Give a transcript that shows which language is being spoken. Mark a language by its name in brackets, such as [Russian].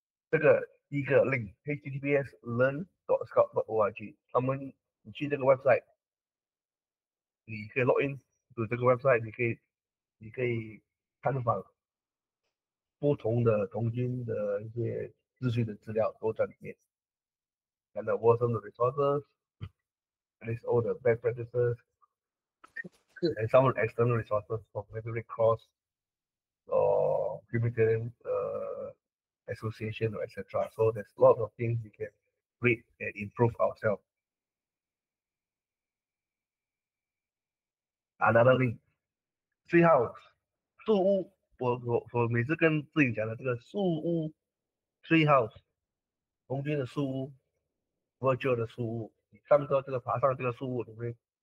[Chinese] 这个第一个 link https learn.scout.org， 你去这个 website，你可以 [English] login to [Chinese] 这个 website，你可以探访不同的童军的一些资讯的资料都在里面。 [English] And the some of the resources, and it's all the best practices, and some external resources from maybe Red Cross or Humanitarian Association or etc. So there's lots of things we can read and improve ourselves. Another thing, tree house, [Chinese] 树屋，我每次跟自己讲的这个树屋 tree house， 童军的树屋 ，virtual 的树屋，你上到这个爬上这个树屋，你会